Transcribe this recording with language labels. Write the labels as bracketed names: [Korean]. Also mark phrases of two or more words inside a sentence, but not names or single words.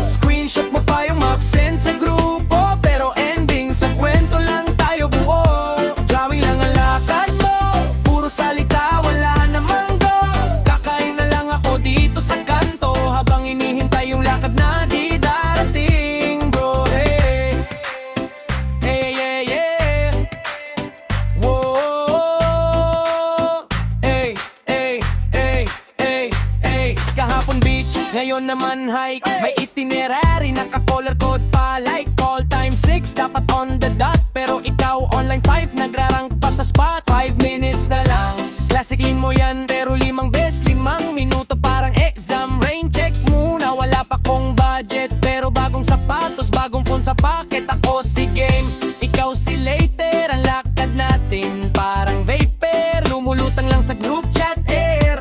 [Filipino] Screenshot mo pa yung map, send sa grupo, pero ending sa kwento lang tayo buo. Drawing lang ang lakad mo, puro salita, wala namang go. Kakain na lang ako dito sa kanto, habang inihintay yung lakad na di darating, bro. [English] Hey, hey, yeah, yeah. Whoa. [Filipino] Kahapon beach, ngayon naman hike. May itinerary, naka-color code pa. Like [English] call time [Filipino] 6, dapat [English] on the dot. [Filipino] Pero ikaw online 5, nagrarank pa sa spot. 5 minutes na lang, classicin mo yan. Pero 5 beses, 5 minuto parang exam. [English] Rain check [Filipino] muna, wala pa kong budget. Pero bagong sapatos, bagong phone sa pocket. Ako si game, ikaw si later. Ang lakad natin parang vapor, lumulutang lang sa [English] group chat air.